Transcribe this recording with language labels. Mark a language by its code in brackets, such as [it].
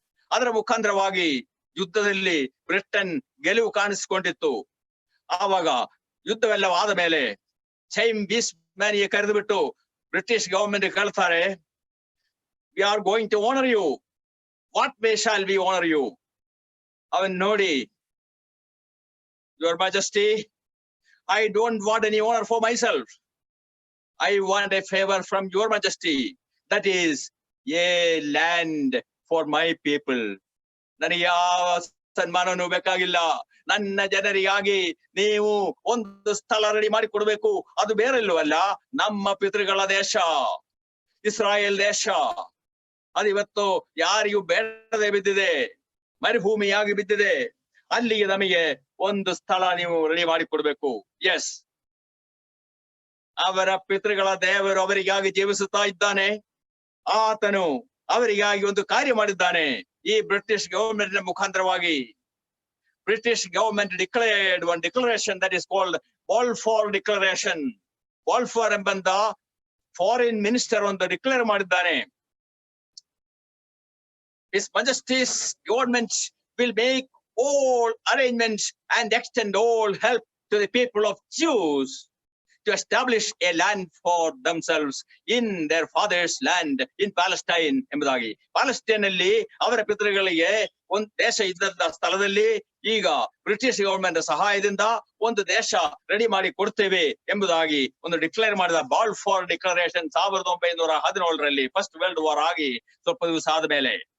[kn] ಅದರ ಮುಖಾಂತರವಾಗಿ ಯುದ್ಧದಲ್ಲಿ ಬ್ರಿಟನ್ ಗೆಲುವು ಕಾಣಿಸಿಕೊಂಡಿತ್ತು. ಆವಾಗ ಯುದ್ಧವೆಲ್ಲವಾದ ಮೇಲೆ ಚೈಮ್ ಬೀಸ್ಮ್ಯಾನಿಗೆ ಕರೆದು ಬಿಟ್ಟು ಬ್ರಿಟಿಷ್ ಗವರ್ಮೆಂಟ್ ಕೇಳ್ತಾರೆ, [en] We are going to honour you, what way shall we honour you? [kn] ಅವನ್ ನೋಡಿ, [en] Your majesty, I don't want any honor for myself. I want a favor from your majesty. That is a land for my people. [kn] ನನಗೆ ಯಾವ ಸನ್ಮಾನನೂ ಬೇಕಾಗಿಲ್ಲ. ನನ್ನ ಜನರಿಗಾಗಿ ನೀವು ಒಂದು ಸ್ಥಳ ರೆಡಿ ಮಾಡಿ ಕೊಡ್ಬೇಕು. ಅದು ಬೇರೆಲ್ಲವಲ್ಲ, ನಮ್ಮ ಪಿತೃಗಳ ದೇಶ ಇಸ್ರಾಯೇಲ್ ದೇಶ. ಅದು ಇವತ್ತು ಯಾರಿಗೂ ಬೇಡದೆ ಬಿದ್ದಿದೆ, ಮರುಭೂಮಿಯಾಗಿ ಬಿದ್ದಿದೆ. ಅಲ್ಲಿಗೆ ನಮಗೆ ಒಂದು ಸ್ಥಳ ನೀವು ರೆಡಿ ಮಾಡಿ ಕೊಡ್ಬೇಕು. ಎಸ್, ಅವರ ಪಿತೃಗಳ ದೇವರು ಅವರಿಗಾಗಿ ಜೀವಿಸುತ್ತಾ ಇದ್ದಾನೆ. ಆತನು ಅವರಿಗಾಗಿ ಒಂದು ಕಾರ್ಯ ಮಾಡಿದ್ದಾನೆ. ಈ [en] British government ಮುಖಾಂತರವಾಗಿ British government declared one declaration that is called Balfour declaration. [kn] ಬಾಲ್ಫೋರ್ ಎಂಬಂತ foreign minister ಒಂದು ಡಿಕ್ಲೇರ್ ಮಾಡಿದ್ದಾನೆ. [en] His Majesty's government will make all arrangements and extend all help to the people of Jews to establish a land for themselves in their father's land in Palestine ಎಂಬುದಾಗಿ. [kn] Palestine ಅಲ್ಲಿ ಅವರ ಪಿತೃಗಳಿಗೆ ಒಂದು ದೇಶ ಇದ್ದಂತ ಸ್ಥಳದಲ್ಲಿ ಈಗ ಬ್ರಿಟಿಷ್ ಗವರ್ಮೆಂಟ್ ಸಹಾಯದಿಂದ ಒಂದು ದೇಶ ರೆಡಿ ಮಾಡಿ ಕೊಡ್ತೇವೆ ಎಂಬುದಾಗಿ ಒಂದು ಡಿಕ್ಲೇರ್ ಮಾಡಿದ ಬಾಲ್ಫೋರ್ ಡಿಕ್ಲರೇಷನ್ 1917ರಲ್ಲಿ ಫಸ್ಟ್ ವರ್ಲ್ಡ್ ವಾರ್ ಆಗಿ ಸ್ವಲ್ಪ ದಿವಸ ಆದ್ಮೇಲೆ.